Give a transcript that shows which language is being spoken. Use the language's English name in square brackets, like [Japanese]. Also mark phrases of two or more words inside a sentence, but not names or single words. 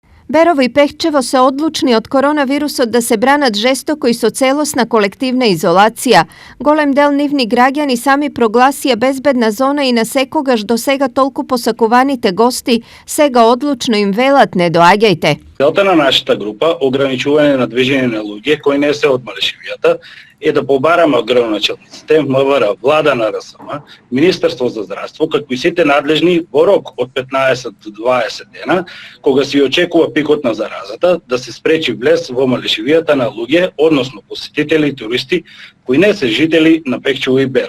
[Macedonian] Берово и Пехчево се одлучни од коронавируса да се бранат жестоко и со целосна колективна изолација. Голем дел нивни граѓани сами прогласија безбедна зона и на секогаш до сега толку посакуваните гости, сега одлучно им велат не доаѓајте. Целта на нашата група, ограничување на движење на луѓе кои не се од Малешевијата, е да побараме од градоначалниците, МВР, влада на РСМ, Министерство за здравство, како и сите надлежни во рок од 15 до 20 дена, кога се очекува пикот на заразата, да се спречи влез во Малешевијата на луѓе, односно посетители и туристи кои не се жители на Пехчево и Берово.